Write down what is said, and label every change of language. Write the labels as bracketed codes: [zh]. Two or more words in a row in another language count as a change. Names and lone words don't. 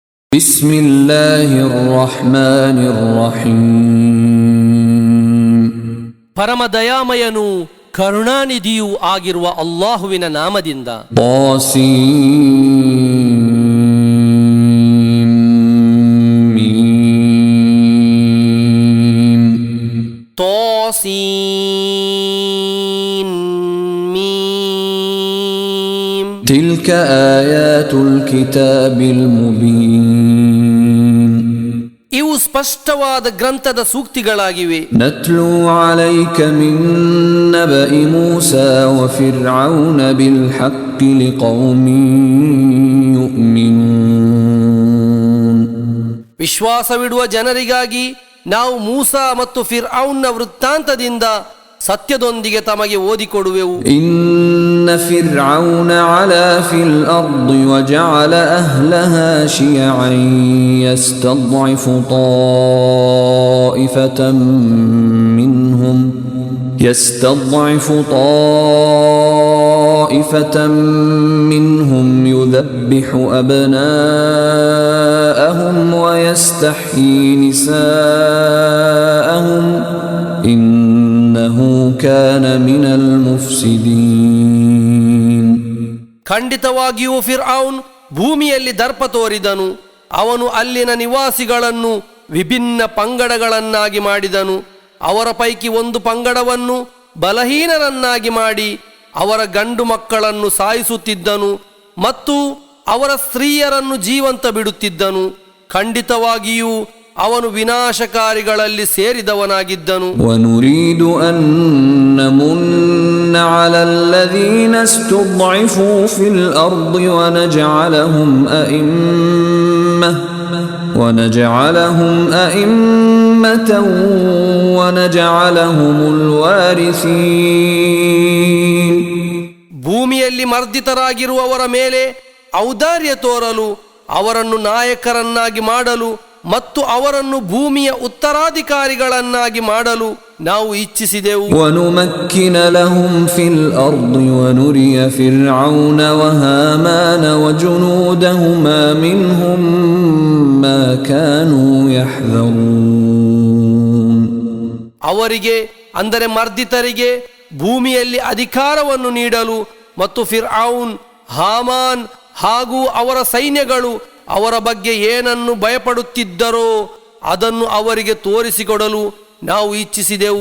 [ar] بسم الله الرحمن الرحيم [kn] ಪರಮ ದಯಾಮಯನು ಕರುಣಾನಿಧಿಯೂ ಆಗಿರುವ ಅಲ್ಲಾಹುವಿನ ನಾಮದಿಂದ. [ar] طاسين ميم تلك آيات الكتاب المبين [kn] ಇವು ಸ್ಪಷ್ಟವಾದ ಗ್ರಂಥದ ಸೂಕ್ತಿಗಳಾಗಿವೆ. [ar] نتلو عليك من نبأ موسى وفرعون بالحق لقوم يؤمنون [kn] ವಿಶ್ವಾಸವಿಡುವ ಜನರಿಗಾಗಿ ನಾವು ಮೂಸಾ ಮತ್ತು ಫಿರ್ಔನ್ನ ವೃತ್ತಾಂತದಿಂದ ಸತ್ಯದೊಂದಿಗೆ ತಮಗೆ ಓದಿಕೊಡುವೆವು. [ar] إن فرعون علا في الأرض وجعل أهلها شيعا يستضعف طائفة منهم يذبح أبناءهم ويستحيي نساءهم إنه كان من المفسدين [kn] ಖಂಡಿತವಾಗಿಯೂ ಫಿರ್ಔನ್ ಭೂಮಿಯಲ್ಲಿ ದರ್ಪ ತೋರಿದನು. ಅವನು ಅಲ್ಲಿನ ನಿವಾಸಿಗಳನ್ನು ವಿಭಿನ್ನ ಪಂಗಡಗಳನ್ನಾಗಿ ಮಾಡಿದನು. ಅವರ ಪೈಕಿ ಒಂದು ಪಂಗಡವನ್ನು ಬಲಹೀನರನ್ನಾಗಿ ಮಾಡಿ ಅವರ ಗಂಡು ಮಕ್ಕಳನ್ನು ಸಾಯಿಸುತ್ತಿದ್ದನು ಮತ್ತು ಅವರ ಸ್ತ್ರೀಯರನ್ನು ಜೀವಂತ ಬಿಡುತ್ತಿದ್ದನು. ಖಂಡಿತವಾಗಿಯೂ ಅವನು ವಿನಾಶಕಾರಿಗಳಲ್ಲಿ ಸೇರಿದವನಾಗಿದ್ದನು. [ar] وَنُرِيدُ أَن نَّمُنَّ عَلَى الَّذِينَ اسْتُضْعِفُوا فِي الْأَرْضِ وَنَجْعَلَهُمْ أَئِمَّةً وَنَجْعَلَهُمُ الْوَارِثِينَ [kn] ಭೂಮಿಯಲ್ಲಿ ಮರ್ದಿತರಾಗಿರುವವರ ಮೇಲೆ ಔದಾರ್ಯ ತೋರಲು, ಅವರನ್ನು ನಾಯಕರನ್ನಾಗಿ ಮಾಡಲು ಮತ್ತು ಅವರನ್ನು ಭೂಮಿಯ ಉತ್ತರಾಧಿಕಾರಿಗಳನ್ನಾಗಿ ಮಾಡಲು ನಾವು ಇಚ್ಛಿಸಿದೆವು. [ar] وَنُمَكِّنَ لَهُمْ فِي الْأَرْضِ وَنُرِيَ فِرْعَوْنَ وَهَامَانَ وَجُنُودَهُمَا مِنْهُمْ مَا كَانُوا يَحْذَرُونَ [kn] ಅವರಿಗೆ ಅಂದರೆ ಮರ್ದಿತರಿಗೆ ಭೂಮಿಯಲ್ಲಿ ಅಧಿಕಾರವನ್ನು ನೀಡಲು ಮತ್ತು ಫಿರ್ಔನ್, ಹಾಮಾನ್ ಹಾಗೂ ಅವರ ಸೈನ್ಯಗಳು ಅವರ ಬಗ್ಗೆ ಏನನ್ನು ಭಯಪಡುತ್ತಿದ್ದರೋ ಅದನ್ನು ಅವರಿಗೆ ತೋರಿಸಿಕೊಡಲು ನಾವು ಇಚ್ಛಿಸಿದೆವು.